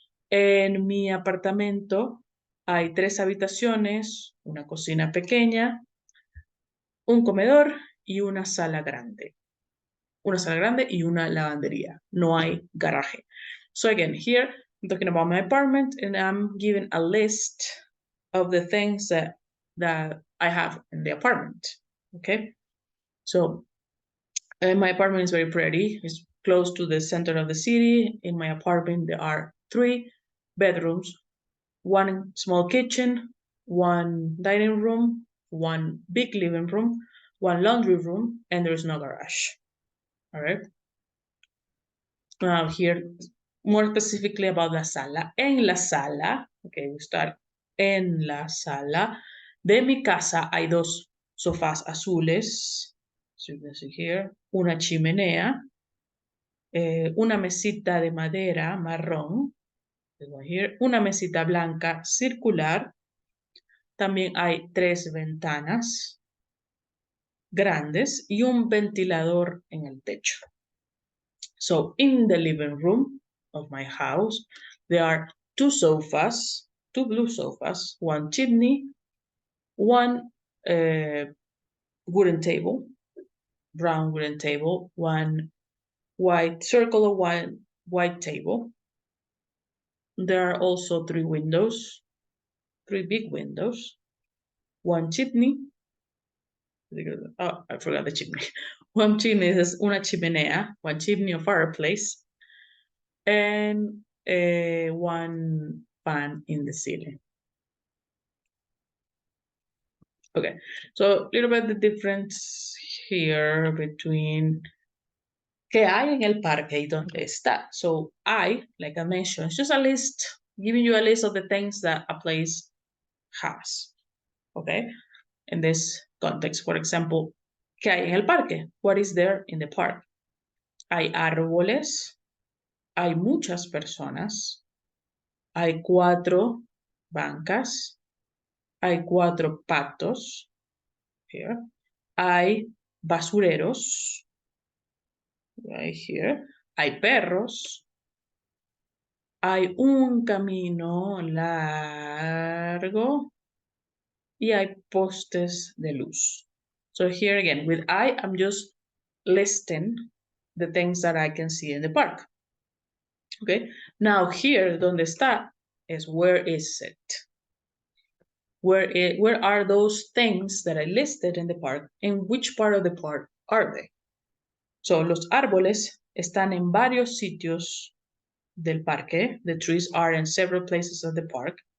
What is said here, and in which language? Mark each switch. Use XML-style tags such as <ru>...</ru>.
<es>En mi apartamento hay 3 habitaciones, una cocina pequeña, un comedor y una sala grande. Una sala grande y una lavandería. No hay garaje.</es> <en>So again, here I'm talking about my apartment and I'm giving a list of the things that I have in the apartment. Okay, so my apartment is very pretty. It's close to the center of the city. In my apartment, there are 3 bedrooms, 1 small kitchen, 1 dining room, 1 big living room, 1 laundry room, and there is no garage. All right. Now here, more specifically about la sala.</en> <es>En la sala,</es> <en>okay, we start.</en> <es>En la sala de mi casa hay 2 sofás azules.</es> <en>So you can see here,</en> <es>una chimenea, una mesita de madera marrón, here, una mesita blanca circular. También hay 3 ventanas. grandes y un ventilador en el techo.</es> <en>So in the living room of my house, there are two sofas, two blue sofas, one chimney, one wooden table, brown wooden table, one white circle of white table. There are also three windows, three big windows, one chimney. Oh, I forgot the chimney. One chimney is una chimenea, one chimney or fireplace, and one fan in the ceiling. Okay, so a little bit the difference here between</en> <es>¿qué hay en el parque y dónde está?</es> <en>So I, like I mentioned, it's just a list, giving you a list of the things that a place has. Okay, in this context, for example,</en> <es>¿qué hay en el parque?</es> <en>What is there in the park?</en> <es>Hay árboles, hay muchas personas, hay 4 bancas, hay 4 patos, here. Hay basureros, right here. Hay perros, hay un camino largo y hay postes de luz.</es> <en>So here again, with I'm just listing the things that I can see in the park. Okay, now here, donde está, is where is it? Where are those things that I listed in the park? In which part of the park are they?</en> <es>So, los árboles están en varios sitios del parque.</es> <en>The trees are in several places of the park.</en>